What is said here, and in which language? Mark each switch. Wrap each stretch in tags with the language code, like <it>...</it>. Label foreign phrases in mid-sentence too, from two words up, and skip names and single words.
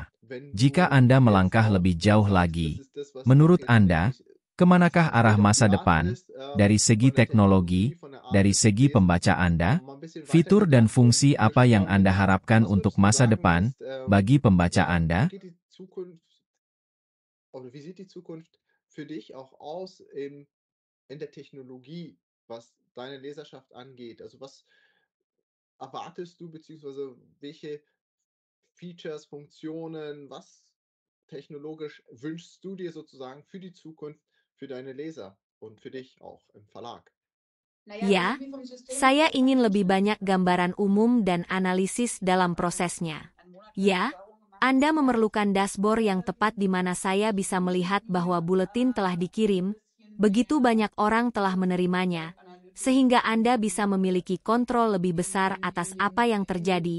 <id>Jika Anda melangkah lebih jauh lagi, menurut Anda, Kemanakah arah masa depan? Dari segi teknologi, dari segi pembaca Anda, fitur dan fungsi apa yang Anda harapkan untuk masa depan bagi pembaca Anda?</id> <de>Oder wie sieht die Zukunft für dich auch aus in der Technologie, was deine Leserschaft angeht? Also was erwartest du, beziehungsweise welche Features, Funktionen, was technologisch wünschst du dir sozusagen für die Zukunft, für deine Leser und für dich auch im Verlag?</de> <id>Ya, saya ingin lebih banyak gambaran umum dan analisis dalam prosesnya. Ya, Anda memerlukan dashboard yang tepat di mana saya bisa melihat bahwa buletin telah dikirim, begitu banyak orang telah menerimanya, sehingga Anda bisa memiliki kontrol lebih besar atas apa yang terjadi.</id>